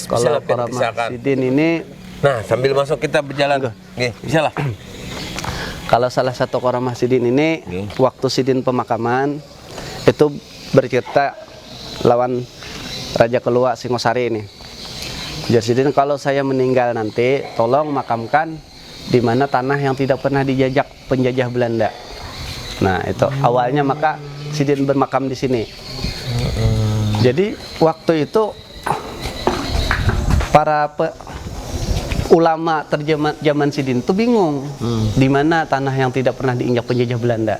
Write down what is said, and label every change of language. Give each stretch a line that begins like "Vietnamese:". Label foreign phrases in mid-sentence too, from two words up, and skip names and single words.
Indonesian: Kalau keramah Sidin ini, nah sambil masuk kita berjalan. Bisa lah. Kalau salah satu keramah Sidin ini, waktu Sidin pemakaman itu bercerita lawan Raja Kelua Singosari ini. Ujar Sidin, kalau saya meninggal nanti, tolong makamkan di mana tanah yang tidak pernah dijajah penjajah Belanda. Nah, itu awalnya maka Sidin bermakam di sini. Jadi waktu itu para ulama zaman Sidin itu bingung di mana tanah yang tidak pernah diinjak penjajah Belanda.